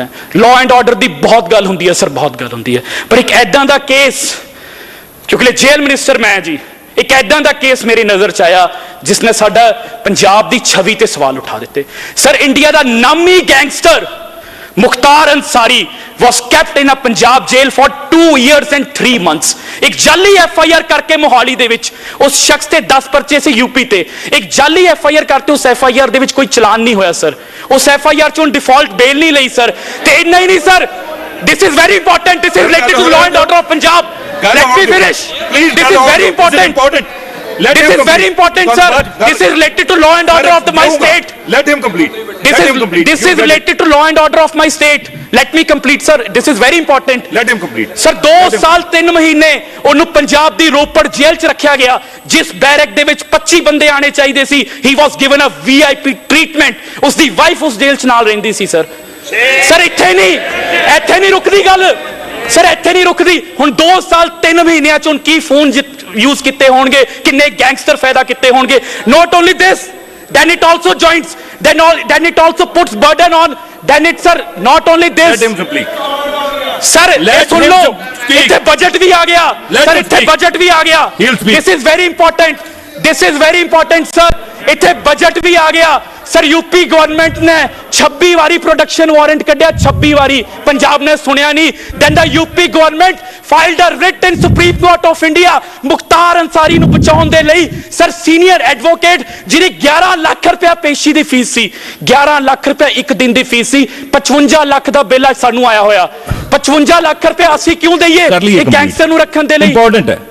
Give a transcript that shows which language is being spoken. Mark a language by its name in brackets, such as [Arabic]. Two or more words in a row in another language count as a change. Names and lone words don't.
[English] law and order [Punjabi] ਦੀ ਬਹੁਤ ਗੱਲ ਹੁੰਦੀ ਹੈ ਸਰ, ਬਹੁਤ ਗੱਲ ਹੁੰਦੀ ਹੈ, ਪਰ ਇੱਕ ਐਦਾਂ ਦਾ ਕੇਸ, ਕਿਉਂਕਿ [English] jail minister [Punjabi] ਮੈਂ ਜੀ, ਇੱਕ ਐਦਾਂ ਦਾ ਕੇਸ ਮੇਰੀ ਨਜ਼ਰ ਚ ਆਇਆ ਜਿਸ ਨੇ ਸਾਡਾ ਪੰਜਾਬ ਦੀ ਛਵੀ ਤੇ ਸਵਾਲ ਉਠਾ ਦਿੱਤੇ ਸਰ। ਇੰਡੀਆ ਦਾ ਨਾਮੀ ਗੈਂਗਸਟਰ [English] ਮੁਖਤਾਰ ਅੰਸਾਰੀ was kept in a Punjab jail for 2 years and 3 months। [Punjabi] ਇੱਕ ਜਾਲੀ FIR ਕਰਕੇ ਮੋਹਾਲੀ ਦੇ ਵਿੱਚ ਉਸ ਸ਼ਖਸ ਤੇ 10 ਪਰਚੇ ਸੀ ਯੂਪੀ ਤੇ, ਇੱਕ ਜਾਲੀ FIR ਕਰਤੇ ਉਸ FIR ਦੇ ਵਿੱਚ ਕੋਈ ਚਲਾਨ ਨਹੀਂ ਹੋਇਆ ਸਰ, ਉਸ FIR ਚੋਂ [English] default bail [Punjabi] ਨਹੀਂ ਲਈ ਸਰ। ਤੇ ਇੰਨਾ ਹੀ ਨਹੀਂ ਸਰ, [English] this is very important, this is related to law and order of Punjab। Let me finish, this is very important, this is very important sir, this is related to law and order of my state। Let him complete। This is related to law and order of my state। Let me complete sir, this is very important। Let him complete। [Punjabi] ਸਰ 2 ਸਾਲ 3 ਮਹੀਨੇ ਉਹਨੂੰ ਪੰਜਾਬ ਦੀ ਰੋਪੜ ਜੇਲ੍ਹ 'ਚ ਰੱਖਿਆ ਗਿਆ, ਜਿਸ ਬੈਰਕ ਦੇ ਵਿੱਚ 25 ਬੰਦੇ ਆਣੇ ਚਾਹੀਦੇ ਸੀ। [English] he was given a VIP treatment. [Punjabi] ਉਸ ਦੀ ਵਾਈਫ ਉਸ ਜੇਲ੍ਹ 'ਚ ਨਾਲ ਰਹਿੰਦੀ ਸੀ ਸਰ। ਸਰ ਇੱਥੇ ਨਹੀਂ ਰੁਕਦੀ ਗੱਲ ਸਰ, ਇੱਥੇ ਨਹੀਂ ਰੁਕਦੀ। ਹੁਣ 2 ਸਾਲ 3 ਮਹੀਨਿਆਂ 'ਚ ਹੁਣ ਕੀ [English] phone use [Punjabi] ਕੀਤੇ ਹੋਣਗੇ, ਕਿੰਨੇ ਗੈਂਗਸਟਰ ਫਾਇਦਾ ਕੀਤੇ ਹੋਣਗੇ। [English] Not only this, then it also joins, then it also puts burden on, then it sir, not only this, Let him complete। [Punjabi] ਸਰ ਇਹ ਸੁਣ ਲਓ, ਇੱਥੇ ਬਜਟ ਵੀ ਆ ਗਿਆ ਸਰ, ਇੱਥੇ ਬਜਟ ਵੀ ਆ ਗਿਆ। [English] This is very important, this is very important sir, [Punjabi] ਇੱਥੇ ਬਜਟ ਵੀ ਆ ਗਿਆ ਸਰ। ਯੂਪੀ ਗਵਰਨਮੈਂਟ ਨੇ 26 ਵਾਰੀ [English] production warrant [Punjabi] ਕੱਢਿਆ, 26 ਵਾਰੀ, ਪੰਜਾਬ ਨੇ ਸੁਣਿਆ ਨਹੀਂ। [English] then the UP government filed a writ in Supreme Court of India ਮੁਖਤਾਰ ਅੰਸਾਰੀ [Punjabi] ਨੂੰ ਬਚਾਉਣ ਦੇ ਲਈ ਸਰ। [English] senior advocate [Punjabi] ਜਿਹਦੀ 11 ਲੱਖ ਰੁਪਇਆ ਪੇਸ਼ੀ ਦੀ ਫੀਸ ਸੀ, 11 ਲੱਖ ਰੁਪਇਆ ਇੱਕ ਦਿਨ ਦੀ ਫੀਸ ਸੀ, 55 ਲੱਖ ਦਾ ਬਿੱਲ ਅੱਜ ਸਾਨੂੰ ਆਇਆ ਹੋਇਆ। 55 ਲੱਖ ਰੁਪਇਆ ਅਸੀਂ ਕਿਉਂ ਦਈਏ ਇੱਕ ਗੈਂਗਸਟਰ ਨੂੰ ਰੱਖਣ ਦੇ ਲਈ? ਇੰਪੋਰਟੈਂਟ ਹੈ